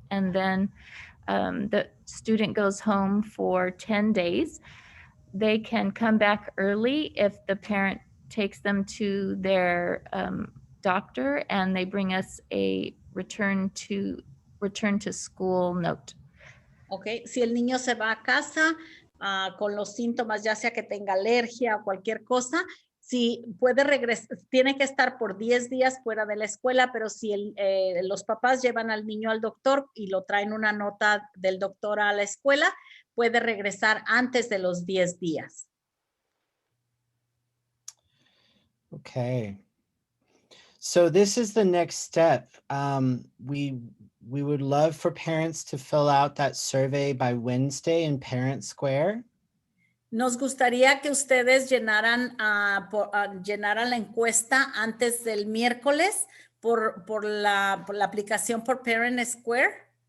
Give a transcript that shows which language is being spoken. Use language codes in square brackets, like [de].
[en] And then the student goes home for 10 days. They can come back early if the parent takes them to their doctor and they bring us a return to school note. Okay. [es] Si el niño se va a casa con los síntomas, ya sea que tenga alergia o cualquier cosa, si puede regresar, tiene que estar por 10 días fuera de la escuela, pero si los papás llevan al niño al doctor y lo traen una nota del doctor a la escuela, puede regresar antes de los 10 días. [en] Okay. So this is the next step. We would love for parents to fill out that survey by Wednesday in Parent Square. [es] Nos gustaría que ustedes llenaran, llenaran la encuesta antes del miércoles por la aplicación por Parent Square.